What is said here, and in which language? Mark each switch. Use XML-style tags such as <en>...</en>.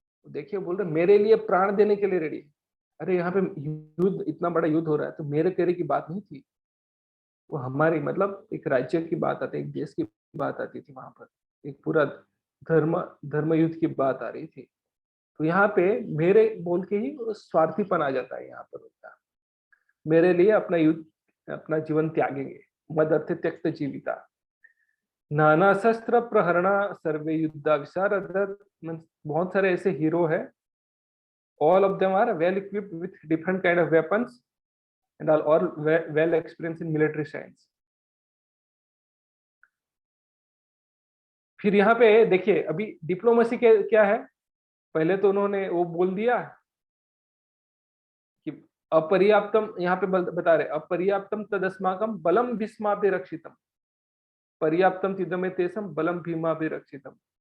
<hi>देखिए बोल रहे मेरे लिए प्राण देने के लिए रेडी। अरे यहाँ पे युद्ध, इतना बड़ा युद्ध हो रहा है, तो मेरे तेरे की बात नहीं थी, वो हमारी मतलब एक राज्य की बात आती, एक देश की बात आती थी, वहां पर एक पूरा धर्म युद्ध की बात आ रही थी। तो यहाँ पे मेरे बोल के ही स्वार्थीपन आ जाता है यहाँ पर उनका, मेरे लिए अपना युद्ध, अपना जीवन त्यागेंगे,</hi> <sa>मद अर्थ त्यक्त जीविता। नाना शस्त्र प्रहरणा सर्वे युद्धा विशारद,</sa> <hi>बहुत सारे ऐसे हीरो है,</hi> <en>all of them are well equipped with different kind of weapons and are all well experienced in military science।</en> <hi>फिर यहाँ पे देखिए अभी डिप्लोमेसी के क्या है, पहले तो उन्होंने वो बोल दिया कि अपर्याप्तम, यहाँ पे बता रहे</hi> <sa>अपर्याप्तम तदस्माकम बलम भीष्माभिरक्षितम पर्याप्तम तिदमे तेसम बलम भीमाभिरक्षितम।</sa>